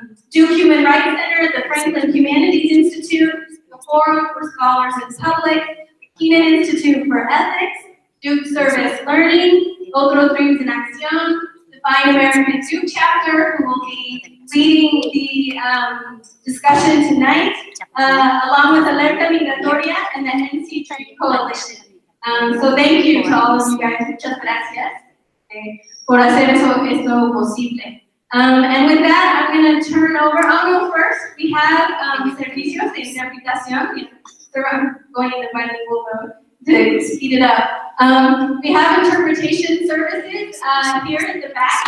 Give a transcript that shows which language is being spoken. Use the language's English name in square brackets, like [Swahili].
[English] Duke Human Rights Center, the Franklin Humanities Institute, the Forum for Scholars in Public, the Keenan Institute for Ethics, Duke Service Learning, Otros in Acción, the Fine American UNC-Chapter, who will be leading the discussion tonight, along with Alerta Migratoria and the UNC-Chapel Coalition. So thank you to all of you guys. [Spanish] Muchas gracias por hacer esto posible. [English] And with that, I'm going to turn over. Oh no, first we have [Spanish] servicios de interpretación. [English] I'm going in the bilingual mode to speed it up. We have interpretation services here at the back.